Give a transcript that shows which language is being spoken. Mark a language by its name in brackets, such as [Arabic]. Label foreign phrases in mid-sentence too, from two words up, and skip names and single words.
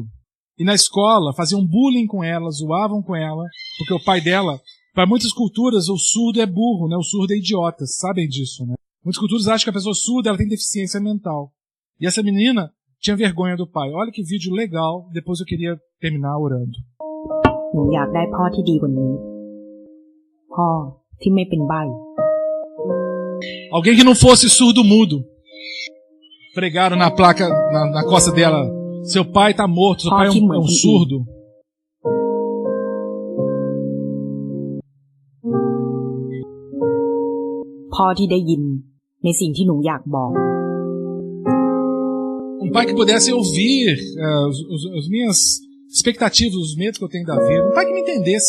[Portuguese] E na escola faziam bullying com ela, zoavam com ela, porque o pai dela, para muitas culturas, o surdo é burro, né? O surdo é idiota, sabem disso, né? Muitas culturas acham que a pessoa surda ela tem deficiência mental. E essa menina tinha vergonha do pai. Olha que vídeo legal, depois eu queria terminar orando. [Thai] หนูอยากได้พ่อที่ดีกว่านี้พ่อที่ไม่เป็นใบ้ [Portuguese] Alguém que não fosse surdo-mudo. Pregaram na placa, na costa dela. Seu pai está morto, seu pai é um surdo. Um pai que pudesse ouvir as minhas expectativas, os medos que eu tenho da vida. Um pai que me entendesse.